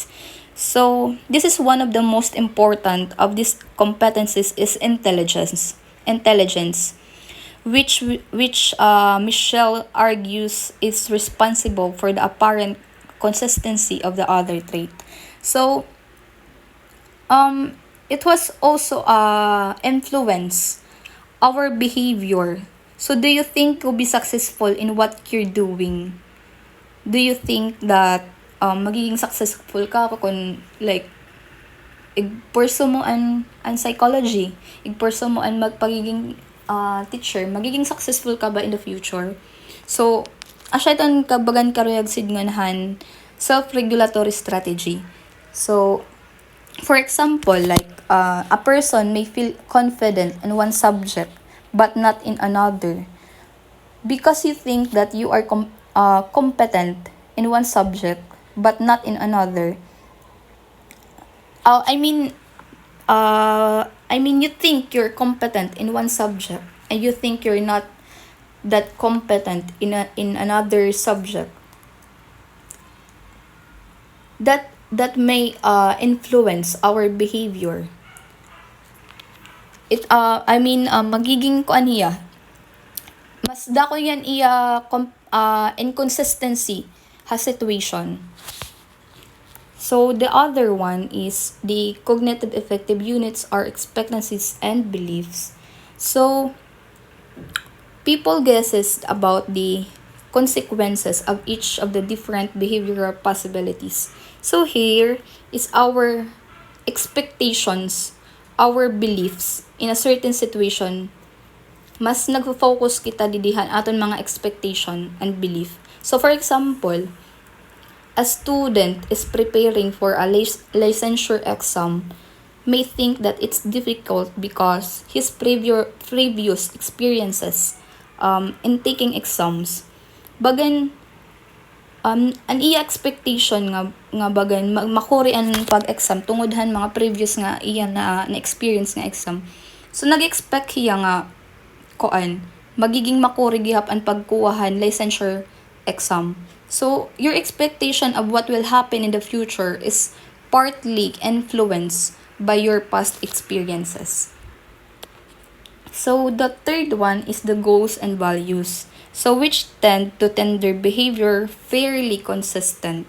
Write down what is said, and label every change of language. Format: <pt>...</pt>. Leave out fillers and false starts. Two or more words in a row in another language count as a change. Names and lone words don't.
<en>So this is one of the most important of these competencies is intelligence, which Michelle argues is responsible for the apparent consistency of the other trait. So it was also influence our behavior. So do you think you'll be successful in what you're doing? Do you think that</en> <war>magiging successful ka kung like i-pursue mo an psychology, i-pursue mo an magpagiging teacher, magiging successful ka ba</war> <en>in the future?</en> <war>So, asya iton kabagan karuyag sidnganhan</war> <en>self-regulatory strategy. So, for example, like a person may feel confident in one subject but not in another because you think that you are competent in one subject but not in another. You think you're competent in one subject and you think you're not that competent in another subject. That may influence our behavior.</en> <war>Magiging kuan niya. Mas dako yan inconsistency ha situation.</war> <en>So the other one is the cognitive effective units are expectancies and beliefs. So people guesses about the consequences of each of the different behavioral possibilities. So here is our expectations, our beliefs in a certain situation.</en> <war>Mas nagfo-focus kita didihan aton mga</war> <en>expectation and belief. So for example, a student is preparing for a licensure exam may think that it's difficult because his previous experiences in taking exams.</en> <war>Bagan an iya expectation nga bagan makuri an pag-exam tungodhan mga previous nga iya na experience nga exam. So nag-expect hiya nga magiging makuri gihap ang pagkuwahan</war> <en>licensure exam. So your expectation of what will happen in the future is partly influenced by your past experiences. So the third one is the goals and values. So which tend to tender behavior fairly consistent.</en>